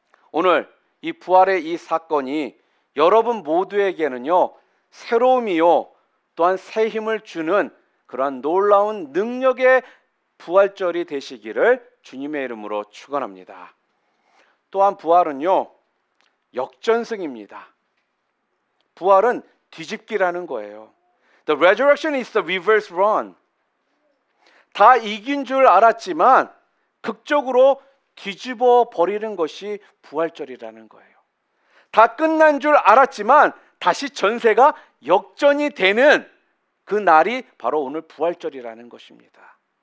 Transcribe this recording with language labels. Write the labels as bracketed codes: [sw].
[ko] 오늘 이 부활의 이 사건이 여러분 모두에게는요, 새로움이요, 또한 새 힘을 주는 그러한 놀라운 능력의 부활절이 되시기를 주님의 이름으로 축원합니다. 또한 부활은요, 역전승입니다. 부활은 뒤집기라는 거예요. [en] The resurrection is the reverse run. [ko] 다 이긴 줄 알았지만 극적으로 뒤집어 버리는 것이 부활절이라는 거예요. 다 끝난 줄 알았지만 다시 전세가 역전이 되는 그 날이 바로 오늘 부활절이라는 것입니다.